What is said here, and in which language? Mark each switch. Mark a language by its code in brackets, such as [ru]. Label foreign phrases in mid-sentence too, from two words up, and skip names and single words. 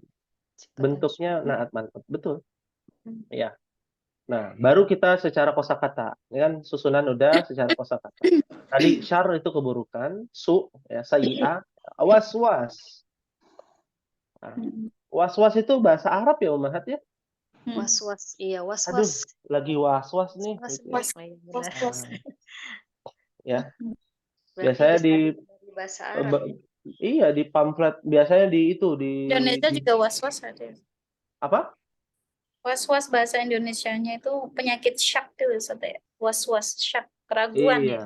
[id] Bentuknya [ar] نعت منعوت, [id] betul. Ya. Nah, baru kita secara kosakata. Ini kan susunan udah secara kosakata. Tadi syar itu keburukan, su ya sayyi'ah, waswas. Nah, waswas itu bahasa Arab ya Ummahat ya? Was-was, iya was-was. Aduh, lagi was-was nih. Was-was. Ya. Biasanya di bahasa Arab. Iya, di pamflet biasanya di itu di Indonesia juga was-was ada. Apa? Was-was bahasa Indonesianya itu penyakit syak gitu ya. Was-was syak, keraguan ya.